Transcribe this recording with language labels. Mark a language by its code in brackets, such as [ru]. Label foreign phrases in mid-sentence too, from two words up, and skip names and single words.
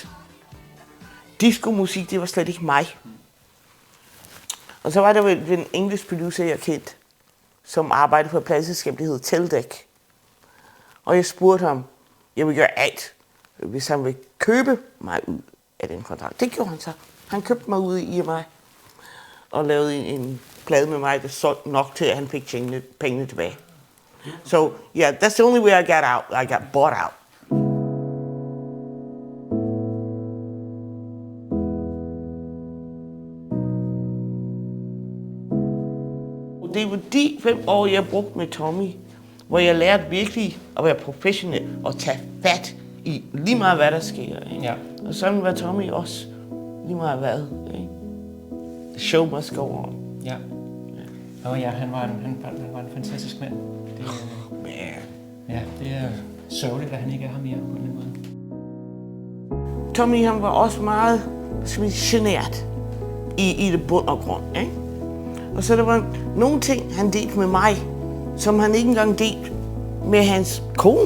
[da] Disco-musik, det var slet ikke mig. Og så var der en engelsk producer, jeg kendte, som arbejdede på et pladselskab, der hed Teldec. Og jeg spurgte ham, jeg vil gøre alt, hvis han vil købe mig ud af den kontrakt. Det gjorde han så. Han købte mig ud i mig og lavede en plade med mig, der solgte nok til, at han fik pengene tilbage. [en] So, yeah, that's the only way I got out. I got bought out. [da] Det var de 5 år, jeg brugte med Tommy, hvor jeg lærte virkelig at være professionel og tage fat i lige meget, hvad der sker. Ikke? Ja. Og sådan var Tommy også lige meget hvad. Ikke? [en] The show must go on. [da] Ja. Ja, han var en fantastisk mand. Det er sørgeligt, at han ikke er her mere på den måde. Tommy, han var også meget genert i det bund og grund. Ikke? Og så der var nogle ting, han delte med mig, som han ikke engang delte med hans kone.